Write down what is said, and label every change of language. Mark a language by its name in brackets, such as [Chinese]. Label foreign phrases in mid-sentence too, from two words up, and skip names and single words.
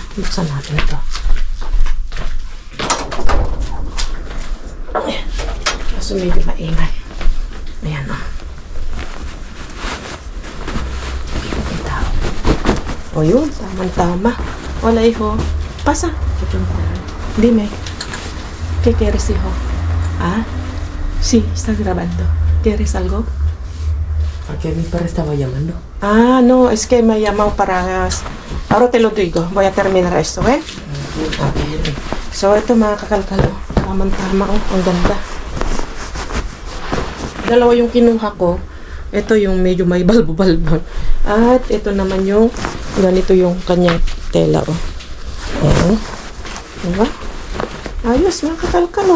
[Filipino] Buksan natin ito. Kaso medyo maingay. Ayan, o yun, tamang-tama. Wala iho. Pasa. Hindi, may. Kikirisi ho. [Spanish] Sí, está grabando. ¿Quieres algo? ¿A qué mi padre estaba llamando? Ah, no, es que me llamó para... Ahora te lo digo. Voy a terminar esto, [Filipino] ¿eh? So, ito mga kakalkalo. Tamang-tama, oh. Ang ganda. Dalawa yung kinuha ko. Ito yung medyo may balbo-balbo. At ito naman yung... Ganito yung kanyang tela, oh. Ayan. Diba? Ayos, mga kakalkalo.